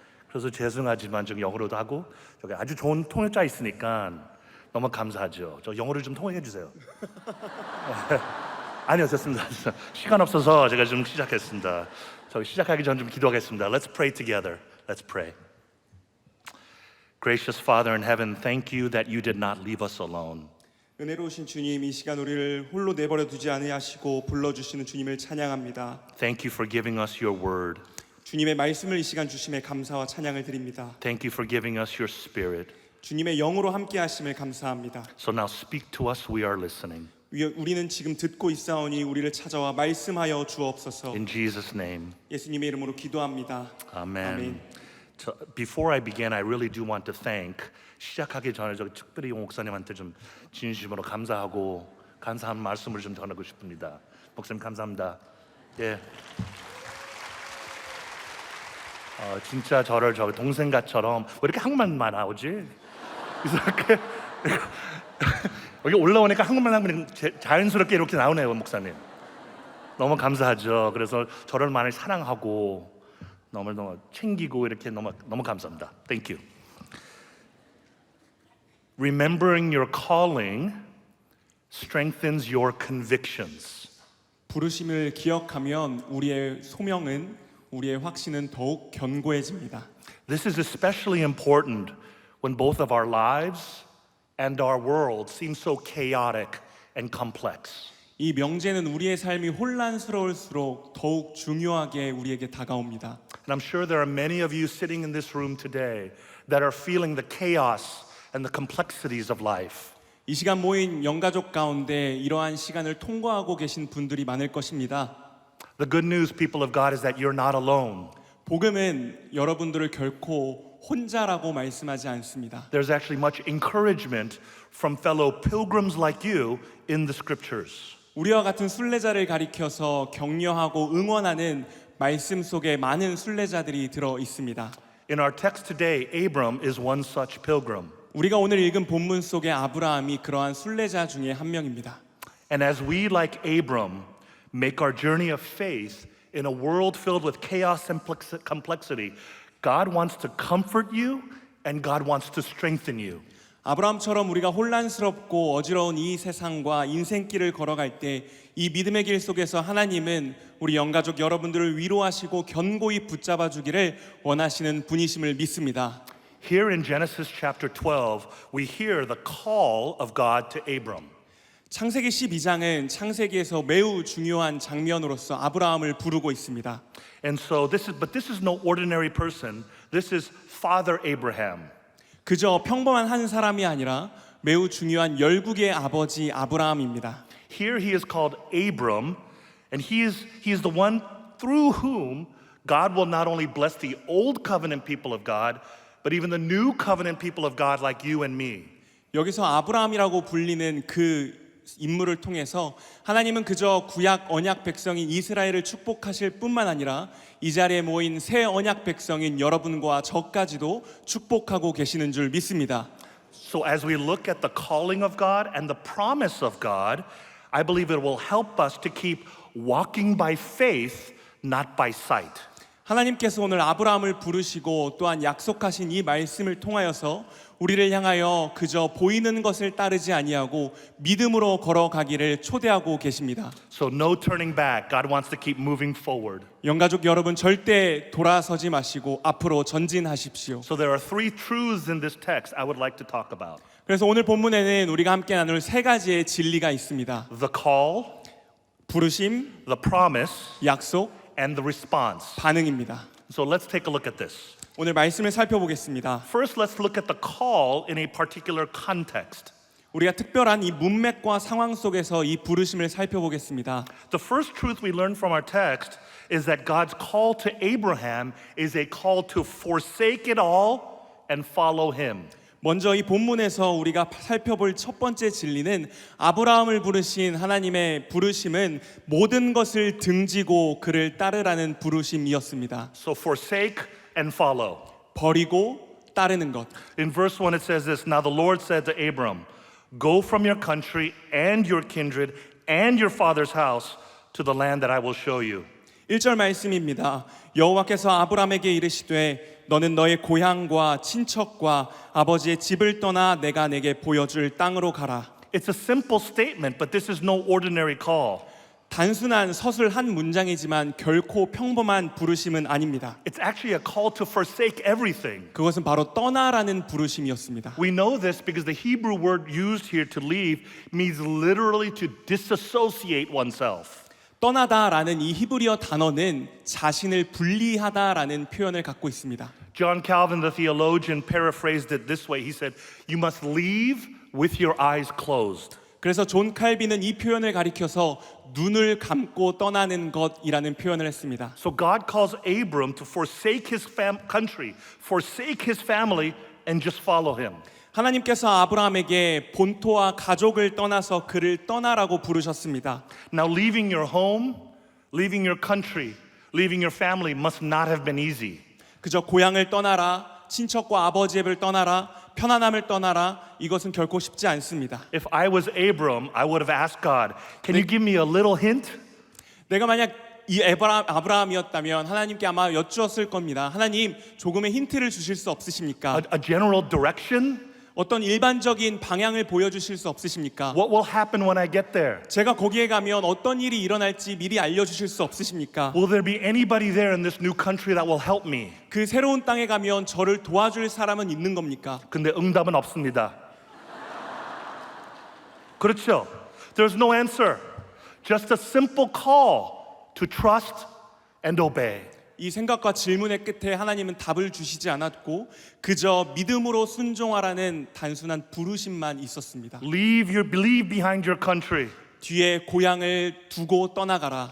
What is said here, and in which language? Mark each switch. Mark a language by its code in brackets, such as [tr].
[ko] 그래서 죄송하지만 좀 영어로도 하고, 저기 아주 좋은 통역자 있으니까 너무 감사하죠. 저 영어를 좀 통역해 주세요. 아니요, 됐습니다. 시간 없어서 제가 좀 시작했습니다. 저기 시작하기 전 좀 기도하겠습니다. [en] Let's pray together. Let's pray. Gracious Father in heaven, thank you that you did not leave us alone. [ko] 은혜로우신 주님, 이 시간 우리를 홀로 내버려 두지 아니하시고 불러주시는 주님을 찬양합니다. [en] Thank you for giving us your word. [ko] 주님의 말씀을 이 시간 주심에 감사와 찬양을 드립니다. [en] Thank you for giving us your spirit. [ko] 주님의 영으로 함께 하심을 감사합니다. [en] So now speak to us, we are listening. [ko] 우리는 지금 듣고 있사오니 우리를 찾아와 말씀하여 주옵소서. [en] In Jesus' name. [ko] 예수님의 이름으로 기도합니다. [en] Amen. [ko] 아멘. [en] Before I begin, I really do want to thank, [ko] 시작하기 전에 저기 특별히 목사님한테 좀 진심으로 감사하고 감사한 말씀을 좀 전하고 싶습니다. 목사님 감사합니다. 예. 진짜 저를 저기 동생같처럼 왜 이렇게 한국말만 나오지? 이렇게 여기 올라오니까 한국말 하면 자연스럽게 이렇게 나오네요, 목사님. 너무 감사하죠. 그래서 저를 많이 사랑하고 너무 챙기고 이렇게 너무 감사합니다. [en] Thank you. Remembering your calling strengthens your convictions. [ko] 부르심을 기억하면 우리의 소명은, 우리의 확신은 더욱 견고해집니다. [en] This is especially important when both of our lives and our world seem so chaotic and complex. [ko] 이 명제는 우리의 삶이 혼란스러울수록 더욱 중요하게 우리에게 다가옵니다. [en] And I'm sure there are many of you sitting in this room today that are feeling the chaos and the complexities of life. [ko] 이 시간 모인 영가족 가운데 이러한 시간을 통과하고 계신 분들이 많을 것입니다. [en] The good news, people of God, is that you're not alone. [ko] 복음은 여러분들을 결코 혼자라고 말씀하지 않습니다. [en] There's actually much encouragement from fellow pilgrims like you in the scriptures. [ko] 우리와 같은 순례자를 가리켜서 격려하고 응원하는 말씀 속에 많은 순례자들이 들어 있습니다. [en] In our text today, Abram is one such pilgrim. [ko] 우리가 오늘 읽은 본문 속에 아브라함이 그러한 순례자 중에 한 명입니다. [en] And as we, like Abram, make our journey of faith in a world filled with chaos and complexity, God wants to comfort you and God wants to strengthen you. [ko] 아브라함처럼 우리가 혼란스럽고 어지러운 이 세상과 인생길을 걸어갈 때 이 믿음의 길 속에서 하나님은 우리 영가족 여러분들을 위로하시고 견고히 붙잡아 주기를 원하시는 분이심을 믿습니다. [en] Here in Genesis chapter 12, we hear the call of God to Abram. [ko] 창세기 12장은 창세기에서 매우 중요한 장면으로서 아브라함을 부르고 있습니다. [en] And so this is no ordinary person. This is Father Abraham. [ko] 그저 평범한 한 사람이 아니라 매우 중요한 열국의 아버지 아브라함입니다. [en] Here he is called Abram, and he is the one through whom God will not only bless the old covenant people of God, but even the new covenant people of God like you and me. [ko] 여기서 아브라함이라고 불리는 그 인물을 통해서 하나님은 그저 구약 언약 백성인 이스라엘을 축복하실 뿐만 아니라 이 자리에 모인 새 언약 백성인 여러분과 저까지도 축복하고 계시는 줄 믿습니다. [en] So as we look at the calling of God and the promise of God, I believe it will help us to keep walking by faith, not by sight. [ko] 하나님께서 오늘 아브라함을 부르시고 또한 약속하신 이 말씀을 통하여서 우리를 향하여 그저 보이는 것을 따르지 아니하고 믿음으로 걸어가기를 초대하고 계십니다. [en] So no turning back. God wants to keep moving forward. [ko] 영가족 여러분, 절대 돌아서지 마시고 앞으로 전진하십시오. [en] So there are three truths in this text I would like to talk about. [ko] 그래서 오늘 본문에는 우리가 함께 나눌 세 가지의 진리가 있습니다. [en] The call, [ko] 부르심, [en] the promise, [ko] 약속, [en] and the response. [ko] 반응입니다. [en] So let's take a look at this. [ko] 오늘 말씀을 살펴보겠습니다. [en] First, let's look at the call in a particular context. [ko] 우리가 특별한 이 문맥과 상황 속에서 이 부르심을 살펴보겠습니다. [en] The first truth we learn from our text is that God's call to Abraham is a call to forsake it all and follow him. [ko] 먼저 이 본문에서 우리가 살펴볼 첫 번째 진리는 아브라함을 부르신 하나님의 부르심은 모든 것을 등지고 그를 따르라는 부르심이었습니다. [en] So forsake and follow. [ko] 버리고 따르는 것. [en] In verse 1 it says this, Now the Lord said to Abram, Go from your country and your kindred and your father's house to the land that I will show you. [ko] 1절 말씀입니다. 여호와께서 아브라함에게 이르시되 너는 너의 고향과 친척과 아버지의 집을 떠나 내가 내게 보여줄 땅으로 가라. [en] It's a simple statement, but this is no ordinary call. [ko] 단순한 서술 한 문장이지만 결코 평범한 부르심은 아닙니다. [en] It's actually a call to forsake everything. [ko] 그것은 바로 떠나라는 부르심이었습니다. [en] We know this because the Hebrew word used here to leave means literally to disassociate oneself. [ko] 떠나다라는 이 히브리어 단어는 자신을 분리하다라는 표현을 갖고 있습니다. [en] John Calvin, the theologian, paraphrased it this way. He said, You must leave with your eyes closed. [ko] 그래서 존 칼빈은 이 표현을 가리켜서 눈을 감고 떠나는 것이라는 표현을 했습니다. [en] So God calls Abram to forsake his country, forsake his family, and just follow him. [ko] 하나님께서 아브라함에게 본토와 가족을 떠나서 그를 떠나라고 부르셨습니다. [en] Now, leaving your home, leaving your country, leaving your family must not have been easy. [ko] 그저 고향을 떠나라, 친척과 아버지의 집을 떠나라, 편안함을 떠나라, 이것은 결코 쉽지 않습니다. [en] If I was Abram, I would have asked God, Can you give me a little hint? [ko] 내가 만약 이 아브라함이었다면 하나님께 아마 여쭈었을 겁니다. 하나님, 조금의 힌트를 주실 수 없으십니까? [en] A general direction? [ko] 어떤 일반적인 방향을 보여주실 수 없으십니까? [en] What will happen when I get there? [ko] 제가 거기에 가면 어떤 일이 일어날지 미리 알려주실 수 없으십니까? [en] Will there be anybody there in this new country that will help me? [ko] 그 새로운 땅에 가면 저를 도와줄 사람은 있는 겁니까? 근데 응답은 없습니다. 그렇죠? [en] There's no answer. Just a simple call to trust and obey. [ko] 이 생각과 질문의 끝에 하나님은 답을 주시지 않았고 그저 믿음으로 순종하라는 단순한 부르심만 있었습니다. [en] Leave behind your country. [ko] 뒤에 고향을 두고 떠나가라.